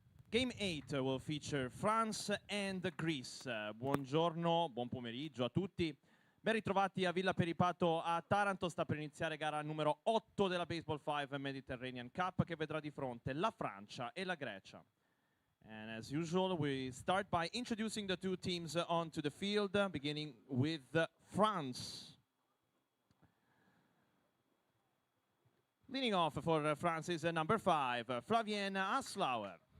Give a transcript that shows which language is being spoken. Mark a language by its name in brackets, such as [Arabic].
[English] Game 8 will feature France and Greece. [Italian] Buongiorno, buon pomeriggio a tutti. Ben ritrovati a Villa Peripato a Taranto. Sta per iniziare gara numero 8 della Baseball5 Mediterranean Cup che vedrà di fronte la Francia e la Grecia. [English] And as usual, we start by introducing the two teams onto the field, beginning with France. Leading off for France is number 5, Flavien Aslauer.